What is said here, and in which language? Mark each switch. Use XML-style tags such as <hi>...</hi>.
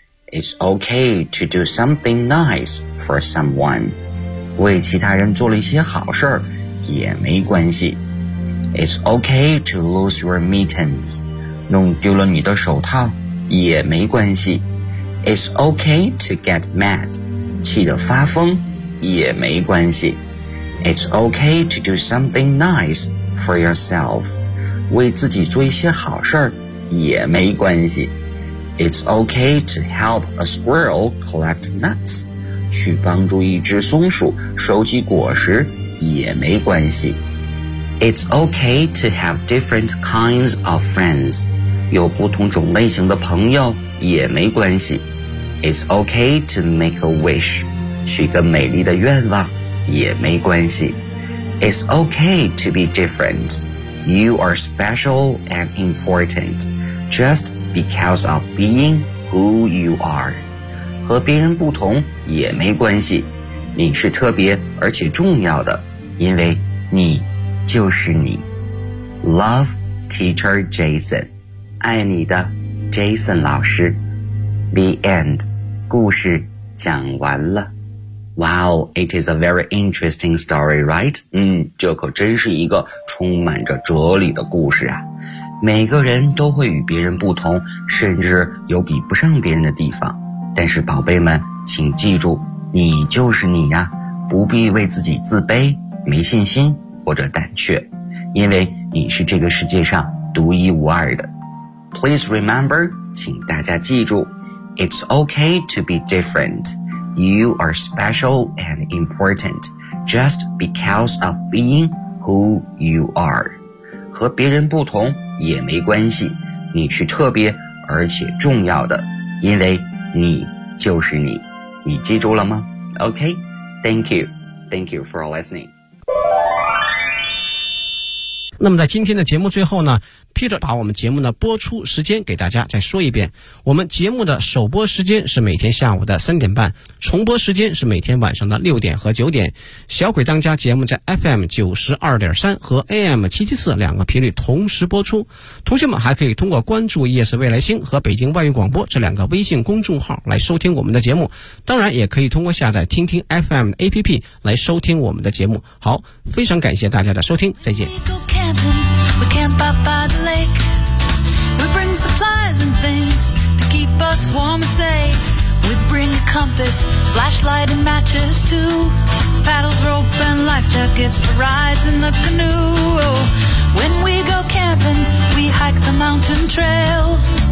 <en>It's okay to do something nice for someone.</en> <zh>为其他人做了一些好事儿也没关系。</zh> <en>It's okay to lose your mittens,</en> <zh>弄丢了你的手套也没关系。</zh> <en>It's okay to get mad,</en> <zh>气得发疯也没关系。</zh> <en>It's okay to do something nice for yourself,</en> <zh>为自己做一些好事儿也没关系。</zh> <en>It's okay to help a squirrel collect nuts,</en> <zh>去帮助一只松鼠收集果实也没关系。</zh> <en>It's okay to have different kinds of friends,</en> <zh>有不同种类型的朋友也没关系。</zh> <en>It's okay to make a wish,</en> <zh>许个美丽的愿望也没关系。</zh> <en>It's okay to be different, you are special and important, just because of being who you are.</en> <zh>和别人不同也没关系，你是特别而且重要的，因为你就是你。</zh> <en>Love Teacher Jason,</en> <zh>爱你的 Jason 老师。</zh> <en>The end,</en> <zh>故事讲完了。</zh> <en>Wow, it is a very interesting story, right?</en> <zh>这可真是一个充满着哲理的故事啊。每个人都会与别人不同，甚至有比不上别人的地方，但是宝贝们，请记住，你就是你呀，不必为自己自卑、没信心或者胆怯，因为你是这个世界上独一无二的。</zh> <en>Please remember,</en> <zh>请大家记住</zh> <en>,It's okay to be different. You are special and important just because of being who you are.</en> <zh>和别人不同也没关系，你是特别而且重要的，因为你就是你，你记住了吗 ？</zh> <en>OK，Thank you，Thank you for listening。</en> <zh>那么在今天的节目最后呢， Peter 把我们节目的播出时间给大家再说一遍。我们节目的首播时间是每天下午的3:30，重播时间是每天晚上的6点和9点。小鬼当家节目在 FM92.3 和 AM774 两个频率同时播出。同学们还可以通过关注夜市未来星和北京外语广播这两个微信公众号来收听我们的节目，当然也可以通过下载听听 FM APP 来收听我们的节目。好，非常感谢大家的收听，再见。</zh> <en>We camp out by the lake. We bring supplies and things to keep us warm and safe. We bring a compass, flashlight and matches too. Paddles, rope and life jackets for rides in the canoe. When we go camping, we hike the mountain trails.</en>